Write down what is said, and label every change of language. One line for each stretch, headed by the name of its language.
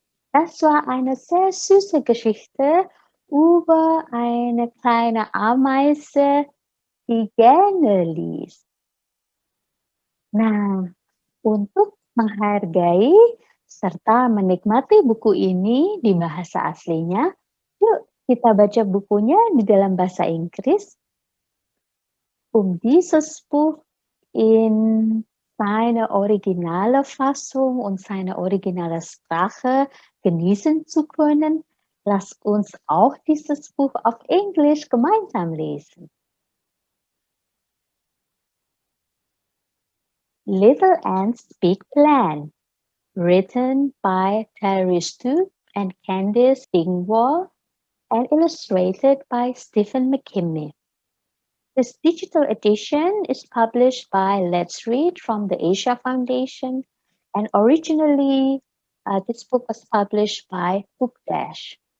German: Das war eine sehr süße Geschichte über eine kleine Ameise, die gerne liest.
Indonesian: Nah, untuk menghargai serta menikmati buku ini di bahasa aslinya, yuk kita baca bukunya di dalam bahasa Inggris.
German: Dieses Buch in seine originale Fassung und seine originale Sprache genießen zu können, lasst uns auch dieses Buch auf Englisch gemeinsam lesen.
English: Little Ant's Big Plan, written by Terry Stoop and Candice Dingwall, and illustrated by Stephen McKinney. This digital edition is published by Let's Read from the Asia Foundation, and originally this book was published by Book Dash.